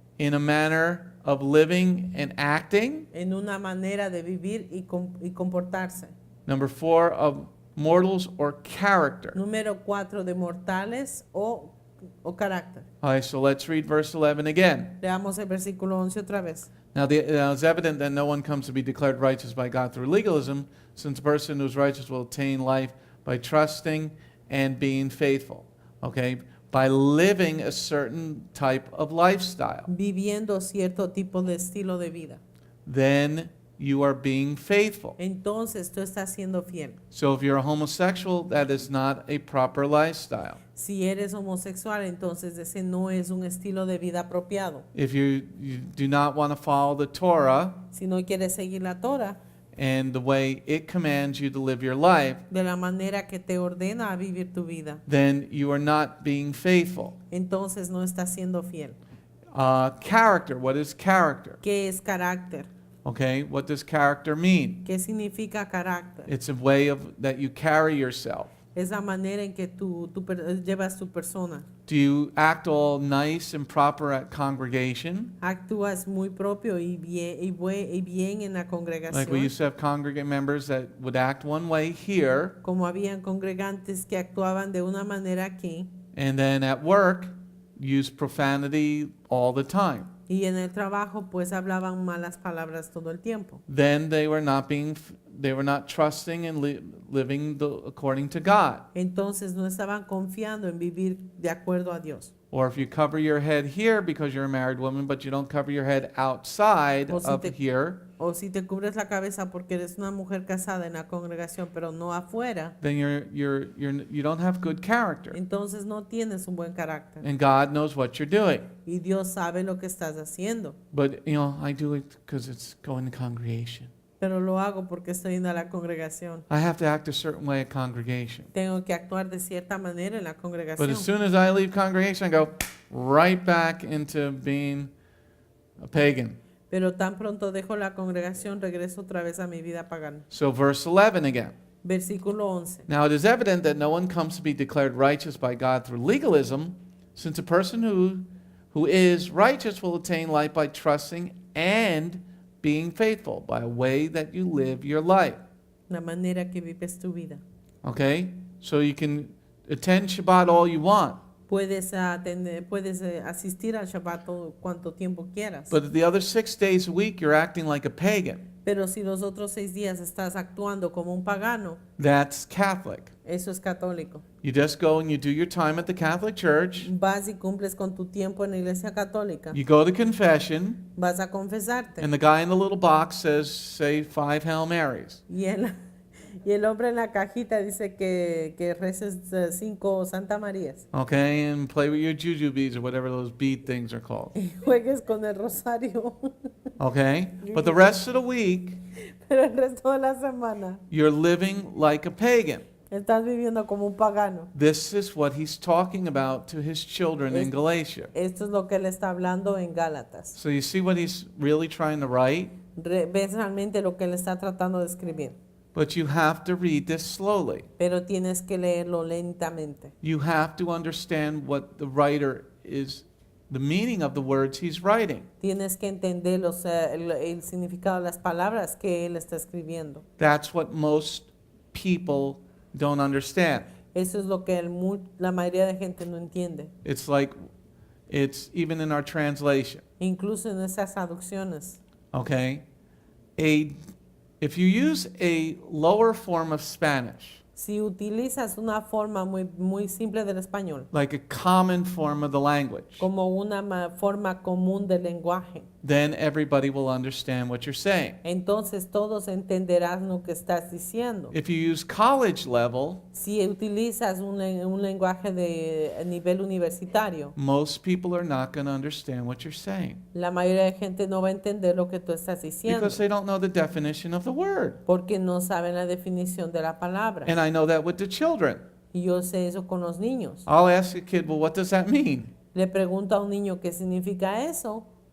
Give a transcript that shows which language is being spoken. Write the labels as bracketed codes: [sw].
[en] in a manner of living and acting. [es] en una manera de vivir y comportarse. [en] Number 4, of mortals or character. [es] Número 4, de mortales o carácter. [en] All right, so let's read verse 11 again. [es] Leamos el versículo 11 otra vez. [en] Now it's evident that no one comes to be declared righteous by God through legalism, since a person who is righteous will attain life by trusting and being faithful. Okay? By living a certain type of lifestyle. [es] Viviendo cierto tipo de estilo de vida. [en] Then you are being faithful. [es] Entonces tú estás siendo fiel. [en] So if you're a homosexual, that is not a proper lifestyle. [es] Si eres homosexual, entonces ese no es un estilo de vida apropiado. [en] If you do not want to follow the Torah [es] Si no quieres seguir la Torah [en] and the way it commands you to live your life, [es] de la manera que te ordena a vivir tu vida, [en] then you are not being faithful. [es] entonces no estás siendo fiel. [en] Character, what is character? [es] ¿Qué es carácter? [en] Okay, what does character mean? [es] ¿Qué significa carácter? [en] It's a way of that you carry yourself. [es] Es la manera en que tú llevas tu persona. [en] Do you act all nice and proper at congregation? [es] Actúas muy propio y bien en la [en] Like we [es] congregación. [en] used to have congregant members that would act one way here, [es] Como habían congregantes que actuaban de una manera aquí [en] and then at work use profanity all the time. [es] y en el trabajo pues hablaban malas palabras todo el tiempo. [en] Then they were not trusting and living according to God. [es] Entonces no estaban confiando en vivir de acuerdo a Dios. [en] Or if you cover your head here because you're a married woman, but you don't cover your head outside [es] O si [en] of [es] te- [en] here, [es] O si te cubres la cabeza porque eres una mujer casada en la congregación, pero no afuera, [en] then you don't have good character. [es] entonces no tienes un buen carácter. [en] And God knows what you're doing. [es] Y Dios sabe lo que estás haciendo. [en] But, I do it because it's going to congregation. [es] Pero lo hago porque estoy en la congregación. [en] I have to act a certain way at congregation. [es] Tengo que actuar de cierta manera en la [en] But [es] congregación. [en] as soon as I leave congregation, I go right back into being a pagan. [es] Pero tan pronto dejo la congregación, regreso otra vez a mi vida pagana. [en] So verse 11 again. [es] Versículo 11. [en] Now it is evident that no one comes to be declared righteous by God through legalism, since a person who is righteous will attain life by trusting and being faithful, by a way that you live your life. [es] La manera que vives tu vida. [en] Okay? So you can attend Shabbat all you want. [es] Puedes, asistir al Shabbat todo cuanto tiempo quieras. [en] But the other 6 days a week, you're acting like a pagan. [es] Pero si los otros 6 días estás actuando como un pagano, [en] That's Catholic. [es] eso es católico. [en] You just go and you do your time at the Catholic Church. [es] Vas y cumples con tu tiempo en la iglesia católica. [en] You go to confession, [es] Vas a confesarte. [en] and the guy in the little box says, say 5 Hail Marys. [es] Y el hombre en la cajita dice que reces 5 Santa Marías. [en] Okay, and play with your juju beads or whatever those bead things are called. [es] Y juegues con el rosario. [en] Okay, but the rest of the week, [es] Pero el resto de la semana [en] you're living like a pagan. [es] estás viviendo como un pagano. [en] This is what he's talking about to his children in Galatia. [es] Esto es lo que él está hablando en Gálatas. [en] So you see what he's really trying to write? [es] Ves realmente lo que él está tratando de escribir. [en] But you have to read this slowly. [es] Pero tienes que leerlo lentamente. [en] You have to understand what the writer is, the meaning of the words he's writing. [es] Tienes que entender el significado de las palabras que él está escribiendo. [en] That's what most people don't understand. [es] Eso es lo que la mayoría de gente no entiende. [en] It's like, it's even in our translation, [es] Incluso en esas traducciones. [en] okay? If you use a lower form of Spanish, [es] Si utilizas una forma muy simple del español, [en] like a common form of the language, [es] como una forma común del lenguaje, [en] then everybody will understand what you're saying. [es] entonces todos entenderán lo que estás diciendo. [en] If you use college level, [es] Si utilizas un lenguaje de nivel universitario, [en] most people are not going to understand what you're saying [es] la mayoría de gente no va a entender lo que tú estás diciendo, [en] because they don't know the definition of the word. [es] porque no saben la definición de la palabra. [en] And I know that with the children. [es] Y yo sé eso con los niños. [en] I'll ask a kid, well, what does that mean? [es] Le pregunto a un niño qué significa eso.